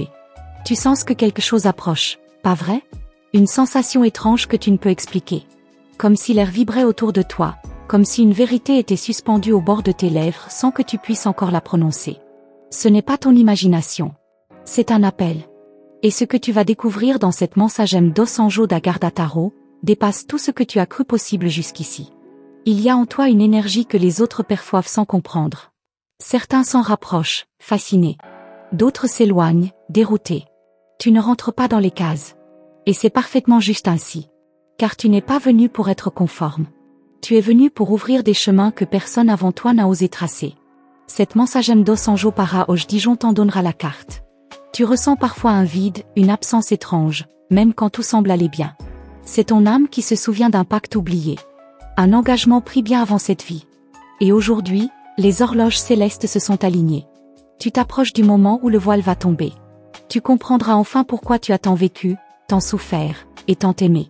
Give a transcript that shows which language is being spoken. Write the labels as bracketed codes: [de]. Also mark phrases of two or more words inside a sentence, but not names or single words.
[fr] Tu sens que quelque chose approche, pas vrai? Une sensation étrange que tu ne peux expliquer. Comme si l'air vibrait autour de toi, comme si une vérité était suspendue au bord de tes lèvres sans que tu puisses encore la prononcer. Ce n'est pas ton imagination. C'est un appel. Et ce que tu vas découvrir dans cette mensagem dos Anjo da Guarda Tarot dépasse tout ce que tu as cru possible jusqu'ici. Il y a en toi une énergie que les autres perçoivent sans comprendre. Certains s'en rapprochent, fascinés. D'autres s'éloignent, déroutés. Tu ne rentres pas dans les cases. Et c'est parfaitement juste ainsi. Car tu n'es pas venu pour être conforme. Tu es venu pour ouvrir des chemins que personne avant toi n'a osé tracer. Cette mensagem dos Anjo para Anjo Dijon t'en donnera la carte. Tu ressens parfois un vide, une absence étrange, même quand tout semble aller bien. C'est ton âme qui se souvient d'un pacte oublié. Un engagement pris bien avant cette vie. Et aujourd'hui, les horloges célestes se sont alignées. Tu t'approches du moment où le voile va tomber. Tu comprendras enfin pourquoi tu as tant vécu, tant souffert, et tant aimé.